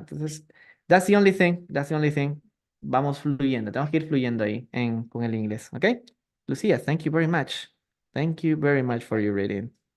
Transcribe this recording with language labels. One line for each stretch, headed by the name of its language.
English: Entonces, that's the only thing, that's the only thing.
Spanish: Vamos fluyendo, tenemos que ir fluyendo ahí con el inglés, ¿ok?
English: Lucia, thank you very much. Thank you very much for your reading.